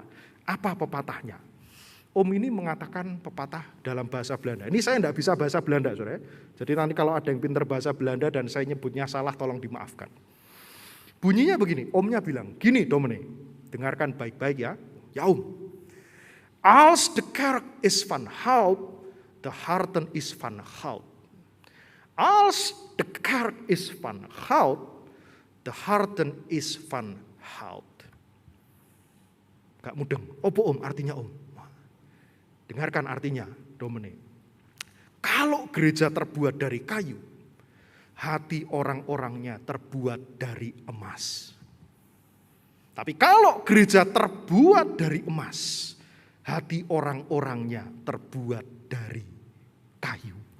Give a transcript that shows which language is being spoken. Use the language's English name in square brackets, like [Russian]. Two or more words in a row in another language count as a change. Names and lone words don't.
[Indonesian] Apa pepatahnya? Om ini mengatakan pepatah dalam bahasa Belanda. Ini saya enggak bisa bahasa Belanda, saudara. Jadi nanti kalau ada yang pintar bahasa Belanda dan saya nyebutnya salah, tolong dimaafkan. Bunyinya begini, omnya bilang, gini Domine, dengarkan baik-baik ya. Ya om, [Dutch] als de kerk is van hout, de harten is van hout. Als de kerk is van hout, de harten is van hout. [Indonesian] Gak mudeng. Apa om? Artinya om. Dengarkan artinya, Domine. Kalau gereja terbuat dari kayu, hati orang-orangnya terbuat dari emas. Tapi kalau gereja terbuat dari emas, hati orang-orangnya terbuat dari kayu.